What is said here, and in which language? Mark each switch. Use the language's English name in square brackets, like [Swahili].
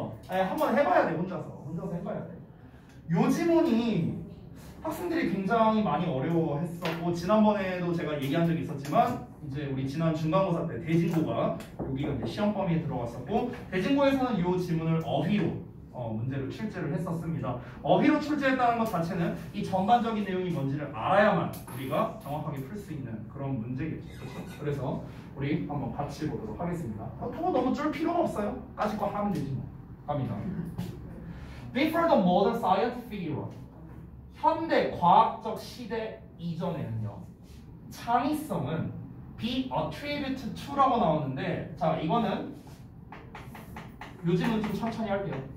[Korean] 한번 해봐야 돼 혼자서 해봐야 돼. 요 지문이 학생들이 굉장히 많이 어려워했었고 지난번에도 제가 얘기한 적이 있었지만 이제 우리 지난 중간고사 때 대진고가 여기가 이제 시험 범위에 들어갔었고 대진고에서는 요 지문을 어휘로 문제를 출제를 했었습니다. 어휘로 출제했다는 것 자체는 이 전반적인 내용이 뭔지를 알아야만 우리가 정확하게 풀 수 있는 그런 문제겠죠. 그렇죠? 그래서 우리 한번 같이 보도록 하겠습니다. 너무 쫄 필요가 없어요. 까짓 거 하면 되지 뭐. 갑니다. [English] Before the modern scientific era, [Korean] 현대 과학적 시대 이전에는요. 창의성은 [English] be attributed to [Korean] 라고 나오는데 자 이거는 요즘은 좀 천천히 할게요.